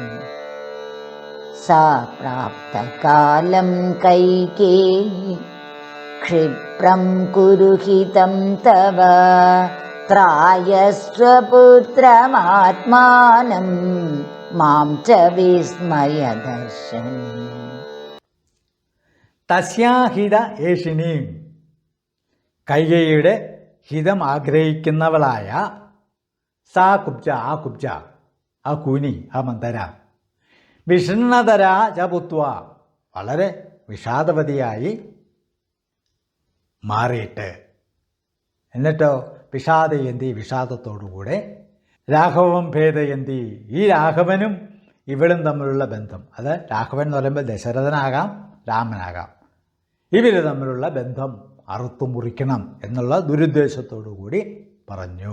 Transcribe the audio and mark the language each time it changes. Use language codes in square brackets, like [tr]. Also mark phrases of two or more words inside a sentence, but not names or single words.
[sa] सा प्राप्तकालं कैकेयी क्षिप्रं कुरु हितं तव त्रायस्व पुत्रमात्मानं मां च विस्मयदर्शनी। തസ്യാഹിത ഏഷിണീം [ml] കൈകേയിയുടെ ഹിതം ആഗ്രഹിക്കുന്നവളായ [sa] സാ കുബ്ജ, [ml] ആ കൂനി, ആ മന്ദര, [sa] വിഷണ്ണതര ചപുത്വ, [ml] വളരെ വിഷാദവതിയായി മാറിയിട്ട്, എന്നിട്ടോ വിഷാദയന്തി, വിഷാദത്തോടുകൂടെ, [sa] രാഘവം ഭേദയന്തി, [ml] ഈ രാഘവനും ഇവളും തമ്മിലുള്ള ബന്ധം, അത് രാഘവൻ എന്ന് പറയുമ്പോൾ ദശരഥനാകാം രാമനാകാം, ഇവർ തമ്മിലുള്ള ബന്ധം അറുത്തു മുറിക്കണം എന്നുള്ള ദുരുദ്ദേശത്തോടു കൂടി പറഞ്ഞു.